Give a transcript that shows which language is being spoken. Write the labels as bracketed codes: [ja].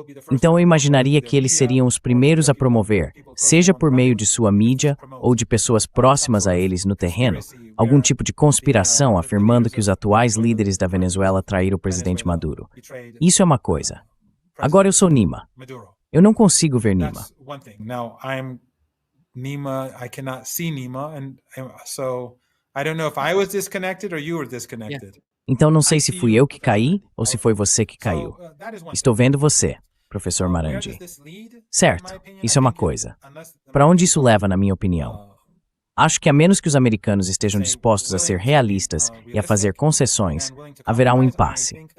[pt] Então eu imaginaria que eles seriam os primeiros a promover, seja por meio de sua mídia ou de pessoas próximas a eles no terreno, algum tipo de conspiração afirmando que os atuais líderes da Venezuela traíram o presidente Maduro. Isso é uma coisa. Agora eu sou Nima. Eu não consigo ver Nima. [en] Now I'm Nima, I cannot see Nima, and so I don't know if I was disconnected or you were disconnected. [pt] Então não sei se fui eu que caí ou se foi você que caiu. Estou vendo você, professor Marandi. Certo, isso é uma coisa. Para onde isso leva, na minha opinião? Acho que a menos que os americanos estejam dispostos a ser realistas e a fazer concessões, haverá um impasse.